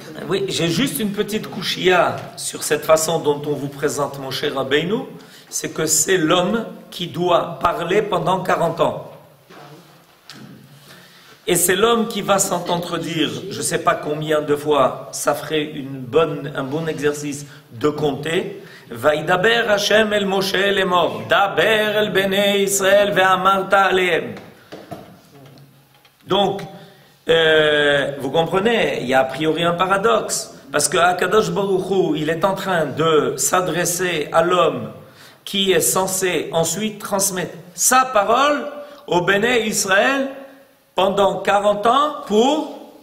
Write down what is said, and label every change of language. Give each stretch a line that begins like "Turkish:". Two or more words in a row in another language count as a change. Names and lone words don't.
French: Oui, j'ai juste une petite couchia sur cette façon dont on vous présente mon cher Rabbeinu. C'est que c'est l'homme qui doit parler pendant 40 ans. Et c'est l'homme qui va s'entendre dire, je ne sais pas combien de fois, ça ferait un bon exercice de compter.
Hebrew: וידבר ה' אל משה לאמר, דבר אל בני ישראל ואמרת אלהם.
French: Donc, vous comprenez, il y a a priori un paradoxe. Parce que Akadosh Baruch Hu, il est en train de s'adresser à l'homme qui est censé ensuite transmettre sa parole au Béné Israël pendant 40 ans pour